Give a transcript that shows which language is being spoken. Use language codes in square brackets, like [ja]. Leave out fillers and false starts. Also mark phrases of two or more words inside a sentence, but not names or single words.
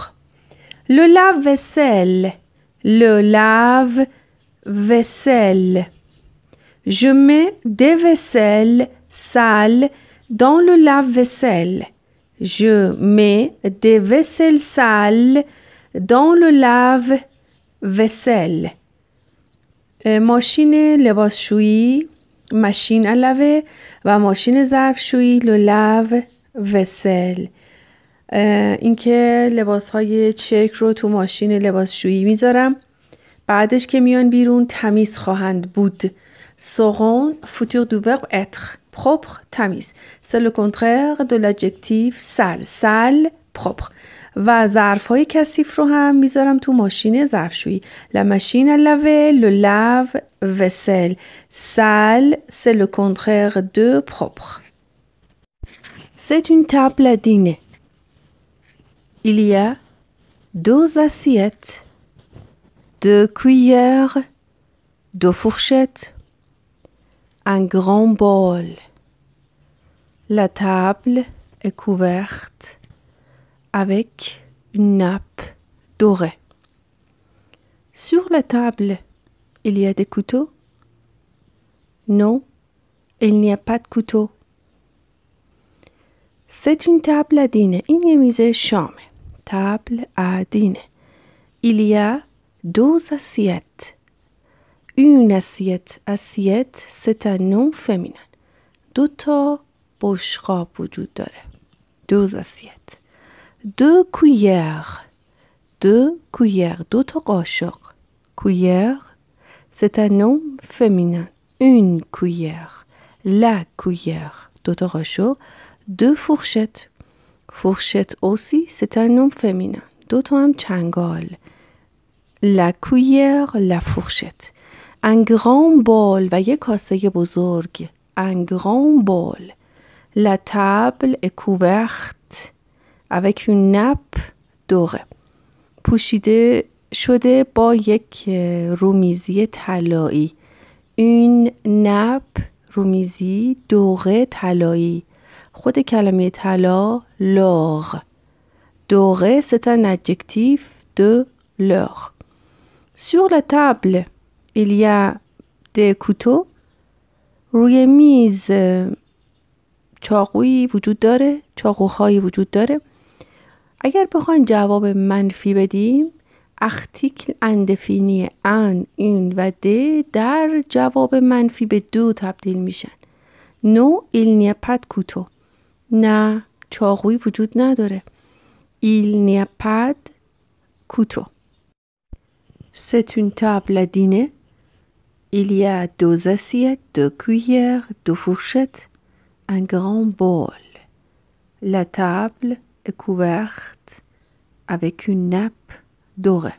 [fr] Le lave-vaisselle. Je mets des vaisselles sales dans le lave-vaisselle. Je mets des vaisselles sales dans le lave-vaisselle. [fa] ماشین لباسشویی ماشین [fr] à laver [fa] و ماشین ظرفشویی [fr] le lave-vaisselle. [fa] اینکه لباسهای چرک رو تو ماشین لباسشویی میذارم، بعدش که میان بیرون تمیز خواهند بود. [fr] seront futur du verbe être. propre تمیز. c'est le contraire de l'adjectif sale. sale propre. [fa] و ظرفهای کثیف رو هم میذارم تو ماشین ظرفشویی. [fr] la machine à laver, le lave-vaisselle. sale, c'est le contraire de propre. C'est une table à dîner. Il y a 2 assiettes, 2 cuillères, 2 fourchettes, un grand bol. La table est couverte avec une nappe dorée. Sur la table, il y a des couteaux? Non, il n'y a pas de couteau. C'est une table à dîner. [fa] این یه میز شامه. [fr] Table à dîner. Il y a 2 assiettes. Une assiette. Assiette, c'est un nom féminin. [fa] 2 تا بشقاب وجود داره. [fr] 2 assiettes. 2 cuillères. [fa] 2 cuillères. 2 تا قاشق. [fr] Cuillère, c'est un nom féminin. Une cuillère. La cuillère. [fa] 2 تا قاشق. [fr] 2 fourchettes. Fourchette aussi, c'est un nom féminin. [fa] 2 تا هم چنگال. [fr] La cuillère, la fourchette. Un grand bol [fa] و یک کاسه بزرگ. [fr] Un grand bol. La table est couverte avec une nappe dorée. [fa] پوشیده شده با یک رومیزی طلایی. [fr] Une nappe رومیزی dorée طلایی. [fa] خود کلمه طلا l'or. [fr] Doré, c'est un adjectif de l'or. Sur la table, il y a des couteaux. [fa] روی میز چاقویی وجود داره، چاقوهایی وجود داره. اگر بخواین جواب منفی بدیم، [fr] article indéfini un, une [fa] و des در جواب منفی به 2 تبدیل میشن. [fr] No, il n'y a pas de couteau. [fa] نه، چاقویی وجود نداره. [fr] Il n'y a pas de couteau. C'est une table à dîner. Il y a 2 assiettes, 2 cuillères, 2 fourchettes, un grand bol. La table est couverte avec une nappe dorée.